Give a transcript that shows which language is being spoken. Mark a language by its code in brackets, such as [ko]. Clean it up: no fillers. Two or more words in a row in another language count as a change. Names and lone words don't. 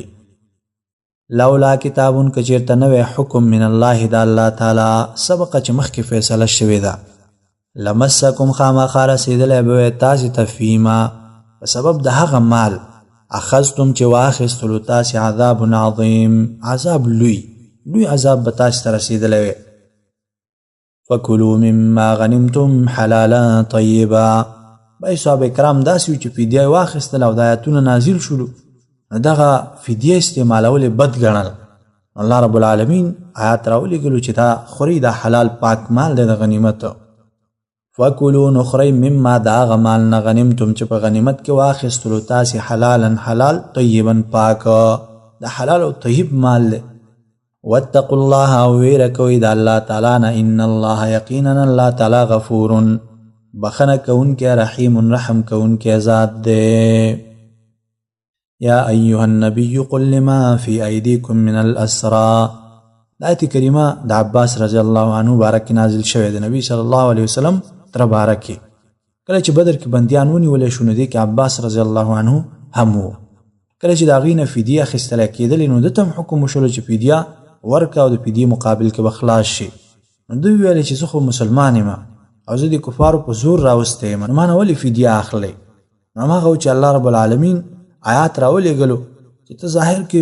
[ar] لولا کتابون [ps] که چیرته نوی حکم [ar] من الله [ps] د الله تعالی سبقه چې مخکې فیصله شوې ده، لمسکم خامخا رسېدلی به وی تاسې ته فیما په سبب د هغه مال اخذتم چې واخیستلو تاسې [ar] عذاب عظیم [ps] عذاب لوی عذاب به تاسې ته رسېدلی وی [ar] فکلوا مما غنمتم حلالا طیبا [ps] بای صحابه کرام داسې وي چې فدیه یې واخیستله او د آیاتونه نازل شولو نو دغه فدیه استعمالول بد ګڼل [ar] الله رب العالمین [ps] آیات راولېږلو چې دا خورئ دا حلال پاک مال دی د غنیمت فکلوا نو خورئ مما د هغه مال نه غنمتم چې په غنیمت کې واخیستلو تاسې حلالا حلال طیبا پاک د حلال او طیب مال دی [ar] واتقوا الله [ps] او ویره کوئ د الله تعالی نه [ar] ان الله [ps] یقینا الله تعالی غفور بخنه کوونکی رحیم رحم کوونکی ذات دی [ar] یا ایها النبی قل لما فی ایدیکم من الاسرى [ps] آیت کریمه د عباس [ar] رضی الله عنه [ps] بارک نازل شوی د نبی [ar] صلی الله علیه وسلم [ps] تر بارکی کله چې بدر کې بندیان ونیول شو نو دی کې عباس [ar] رضی الله عنه [ps] هم وو کله چې د هغې نه فدیه اخیستلی کېدلې نو ده ته هم حکم وشولو چې فدیه ورکه او د فدیې مقابل کې به خلاص شي نو دوی ویلې چې زه خو مسلمان یم او زه د کفارو په زور راوستی یم نو ما نه ولې فدیه اخلی نو هماغه و چې [ar] الله رب العالمین [ps] آیات راولېږلو چې ته ظاهر کې